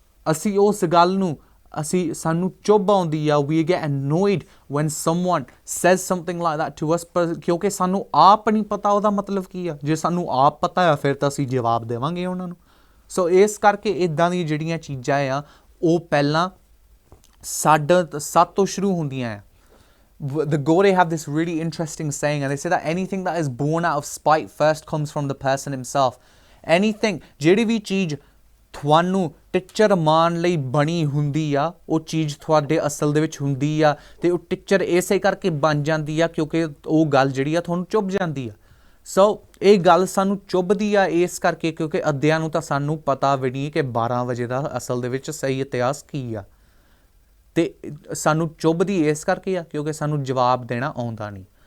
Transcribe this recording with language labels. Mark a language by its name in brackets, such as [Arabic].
[Punjabi] ਅਸੀਂ ਉਸ ਗੱਲ ਨੂੰ ਸਾਨੂੰ ਚੁੱਭ ਆਉਂਦੀ ਆ, [English] we get annoyed when someone says something like that to us, [Punjabi] ਪਰ ਕਿਉਂਕਿ ਸਾਨੂੰ ਆਪ ਨਹੀਂ ਪਤਾ ਉਹਦਾ ਮਤਲਬ ਕੀ ਆ। ਜੇ ਸਾਨੂੰ ਆਪ ਪਤਾ ਆ ਫਿਰ ਤਾਂ ਅਸੀਂ ਜਵਾਬ ਦੇਵਾਂਗੇ ਉਹਨਾਂ ਨੂੰ। ਸੋ ਇਸ ਕਰਕੇ ਇੱਦਾਂ ਦੀਆਂ ਜਿਹੜੀਆਂ ਚੀਜ਼ਾਂ ਆ ਉਹ ਪਹਿਲਾਂ ਸਾਡੇ ਤੋਂ ਸ਼ੁਰੂ ਹੁੰਦੀਆਂ ਆ। [English] The Gore have this really interesting saying, and they say that anything that is born out of spite first comes from the person himself. [Punjabi] Anything, ਜਿਹੜੀ ਵੀ ਚੀਜ਼ ਤੁਹਾਨੂੰ ਟਿੱਚਰ ਮਾਰਨ ਲਈ ਬਣੀ ਹੁੰਦੀ ਆ, ਉਹ ਚੀਜ਼ ਤੁਹਾਡੇ ਅਸਲ ਦੇ ਵਿੱਚ ਹੁੰਦੀ ਆ, ਅਤੇ ਉਹ ਟਿੱਚਰ ਇਸੇ ਕਰਕੇ ਬਣ ਜਾਂਦੀ ਆ ਕਿਉਂਕਿ ਉਹ ਗੱਲ ਜਿਹੜੀ ਆ ਤੁਹਾਨੂੰ ਚੁੱਭ ਜਾਂਦੀ ਆ। ਸੋ ਇਹ ਗੱਲ ਸਾਨੂੰ ਚੁੱਭਦੀ ਆ ਇਸ ਕਰਕੇ ਕਿਉਂਕਿ ਅੱਧਿਆਂ ਨੂੰ ਤਾਂ ਸਾਨੂੰ ਪਤਾ ਵੀ ਨਹੀਂ ਕਿ 12 ਵਜੇ ਦਾ ਅਸਲ ਦੇ ਵਿੱਚ ਸਹੀ ਇਤਿਹਾਸ ਕੀ ਆ, ਅਤੇ ਸਾਨੂੰ ਚੁੱਭਦੀ ਇਸ ਕਰਕੇ ਆ ਕਿਉਂਕਿ ਸਾਨੂੰ ਜਵਾਬ ਦੇਣਾ ਆਉਂਦਾ ਨਹੀਂ।